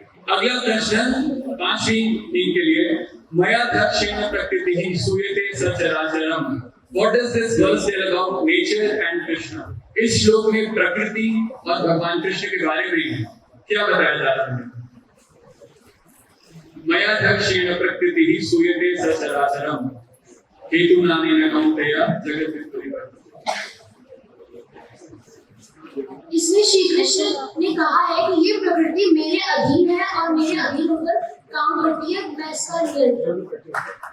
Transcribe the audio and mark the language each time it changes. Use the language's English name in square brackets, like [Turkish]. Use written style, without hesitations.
[Hindi] और अगला प्रश्न 5वीं टीम के लिए। [Sanskrit] मया दक्षेण प्रकृतिः सूयते सचराचरम्। [English] What does this verse tell about nature and Krishna? [Hindi] इस श्लोक में प्रकृति और भगवान कृष्ण के बारे में क्या बताया जा रहा है? [Sanskrit] मया दक्षेण प्रकृतिः सूयते सचराचरम् हेतु नानेन कौन्तेय जगत् परिवर्तते। [Hindi] इसमें श्री कृष्ण ने कहा है कि ये प्रकृति मेरे अधीन है और मेरे अधीन होकर काम करती है, मैं इसका नियंत्रण करती हूँ।